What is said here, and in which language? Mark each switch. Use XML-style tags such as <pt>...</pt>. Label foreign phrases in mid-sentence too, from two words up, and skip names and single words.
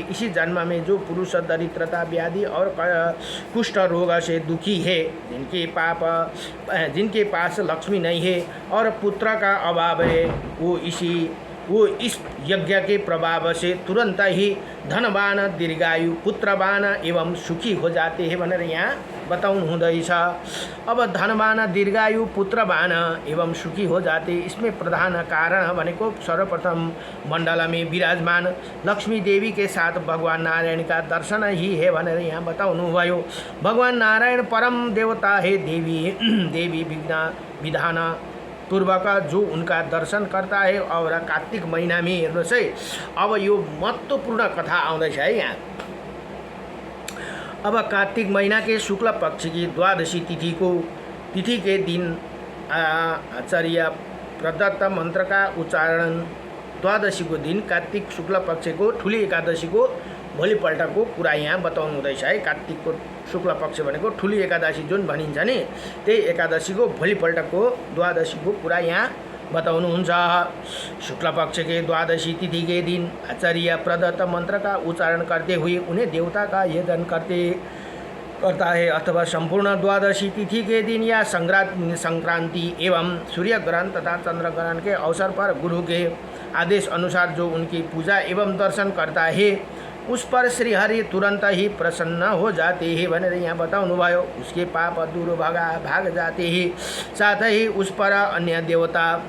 <hi>इसी जन्म में जो पुरुष दरिद्रता, व्याधि और कुष्ठ रोग से दुखी है, जिनके पास लक्ष्मी नहीं है और पुत्र का अभाव है, वो इस यज्ञ के प्रभाव से तुरंत ही धनवान, दीर्घायु, पुत्रवान एवं सुखी हो जाते हैं</hi> <ne>भनेर यहाँ बताउनु हुँदैछ।</ne> <hi>अब धनवान, दीर्घायु, पुत्रवान एवं सुखी हो जाते, इसमें प्रधान कारण भनेको सर्वप्रथम मण्डल में विराजमान लक्ष्मी देवी के साथ भगवान नारायण का दर्शन ही है</hi> <ne>भनेर यहाँ बताउनु भयो।</ne> <hi>भगवान नारायण परम देवता है। देवी विधान पूर्वक जो उनका दर्शन करता है। और कार्तिक महीना में</hi> <ne>हेर्नुहोस् है, अब यो महत्त्वपूर्ण कथा आउँदैछ है यहाँ।</ne> <hi>अब कार्तिक महीना के शुक्ल पक्ष की द्वादशी तिथि के दिन आचार्य प्रदत्त मंत्र का उच्चारण,</hi> <ne>द्वादशी को दिन कार्तिक शुक्ल पक्ष को ठुली एकादशी को भोलिपल्टको कुरा यहाँ बताउनु हुँदैछ है। कार्तिकको शुक्ल पक्ष भनेको ठुली एकादशी जुन भनिन्छ नि, त्यही एकादशीको भोलिपल्टको द्वादशीको कुरा यहाँ बताउनुहुन्छ।</ne> <hi>शुक्ल पक्ष के द्वादशी तिथि के दिन आचार्य प्रदत्त मंत्र का उच्चारण करते हुए उन्हें देवता का यजन करता है। अथवा संपूर्ण द्वादशी तिथि के दिन या संक्रांति एवं सूर्य ग्रहण तथा चंद्र ग्रहण के अवसर पर गुरु के आदेश अनुसार जो उनकी पूजा एवं दर्शन करता है, उस पर श्रीहरि तुरंत ही प्रसन्न हो जाते हैं</hi> <ne>भनेर यहाँ बताउनु भयो।</ne> <hi>उसके पाप दूर भाग जाते हैं। साथ ही उस पर अन्य देवता</hi>